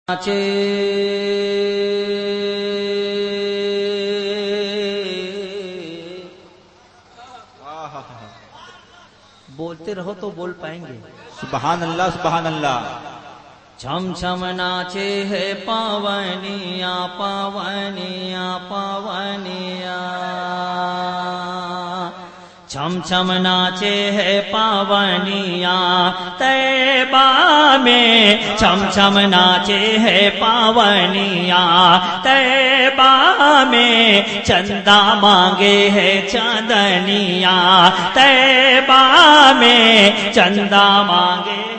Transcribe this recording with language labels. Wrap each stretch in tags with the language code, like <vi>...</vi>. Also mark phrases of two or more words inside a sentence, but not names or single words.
<ur>ناچے بولتے رہو تو بول پائیں گے.</ur> <ar>سبحان اللہ سبحان اللہ.</ar> <ur>چھم چھم ناچے ہے پاونیاں پاونیاں پاونیاں، چھم چھم ناچے ہے پاونیاں طیبہ میں، چھم چھم ناچے ہے پاونیاں طیبہ میں، چندہ مانگے ہے چاندنیاں طیبہ میں، چندہ مانگے ہے.</ur>